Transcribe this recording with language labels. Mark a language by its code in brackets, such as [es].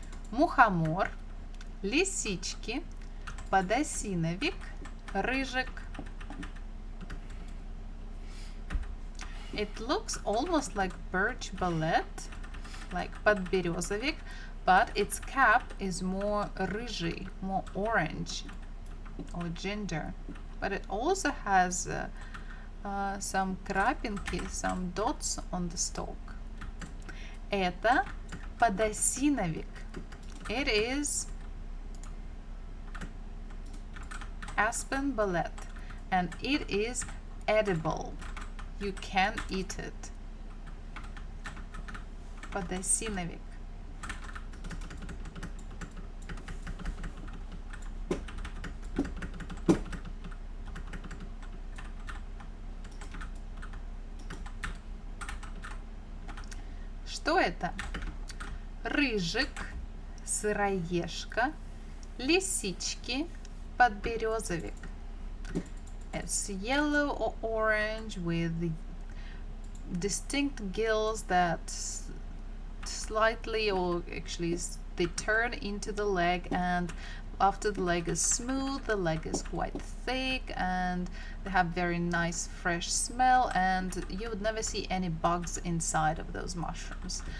[ru] Мухомор, лисички, подосиновик, рыжик. [en] It looks almost like birch ballet, like подберезовик, but its cap is more рыжий, more orange or ginger. But it also has some крапинки, some dots on the stalk. [ru] Это подосиновик. [en] It is aspen ballet, and it is edible. You can eat it. [ru] Подосиновик. Что это? Рыжик, сыроежка, лисички, подберезовик. [en] It's yellow or orange with distinct gills that slightly, or actually they turn into the leg, and after the leg is smooth, the leg is quite thick, and they have very nice fresh smell, and you would never see any bugs inside of those mushrooms.